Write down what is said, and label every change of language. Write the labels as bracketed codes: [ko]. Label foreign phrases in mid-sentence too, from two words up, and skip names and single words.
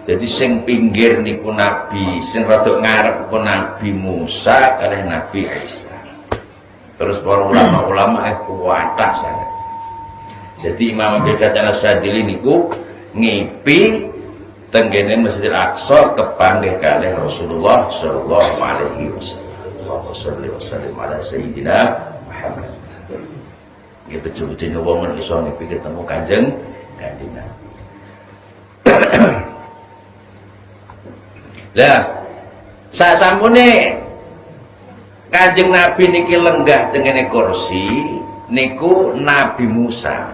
[jv] Jadi sing pinggir niku Nabi, sing rada ngarep ku Nabi Musa kalih Nabi Isa. Terus para ulama-ulama kuwatah sangat. Jadi Imam Abil Hasan Asyadzili niku ngipi tenggene Masjidil Aqsa kepanggih kalih Rasulullah [ar] صلى الله عليه وسلم. اللهم صل وسلم على سيدنا محمد. [jv] Ya betul-betul wong iso ngipi ketemu Kanjeng Nabi. Lah sasampune Kanjeng Nabi niki lenggah tengene kursi niku Nabi Musa.